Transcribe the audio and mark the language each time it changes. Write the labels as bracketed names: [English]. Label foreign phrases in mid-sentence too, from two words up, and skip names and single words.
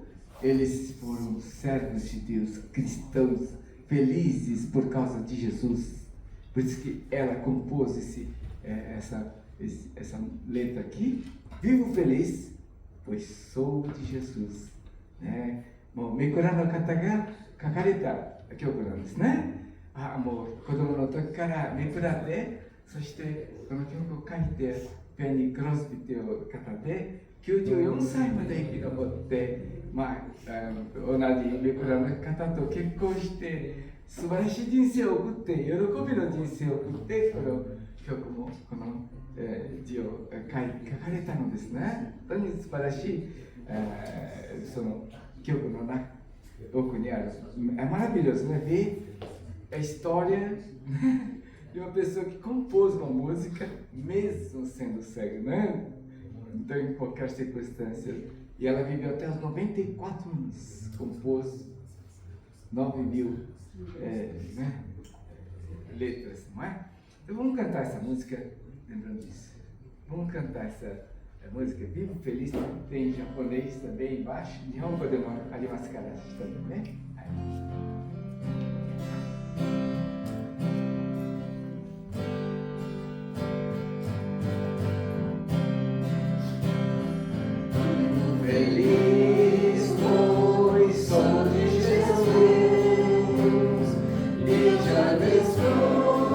[Portuguese] Eles foram servos de Deus, cristãos, felizes por causa de Jesus. Por isso que ela compôs essa letra aqui. Vivo feliz, pois sou de Jesus. [Japanese] 盲の方が書かれた曲なんですね。もう子供の時からめくらで、そしてこの曲を書いてフェニー・クロスビという方で94歳まで生き残って、同じめくらの方と結婚して素晴らしい人生を送って、喜びの人生を送って、この曲もこの、字を書かれたのですね。本当に素晴らしい、その曲の奥にある。 [Portuguese] É maravilhoso, né? Ver a história, né, de uma pessoa que compôs uma música mesmo sendo cega, né? Então, em qualquer circunstância. E ela viveu até os 94 anos, compôs 9.000 letras, não é? Então vamos cantar essa música, lembrando disso. Vamos cantar essa música, Vivo Feliz, tem em japonês também embaixo. [Japanese] 日本語でもありますから, [Portuguese] né? Feliz, pois sou de Jesus, e já desfruto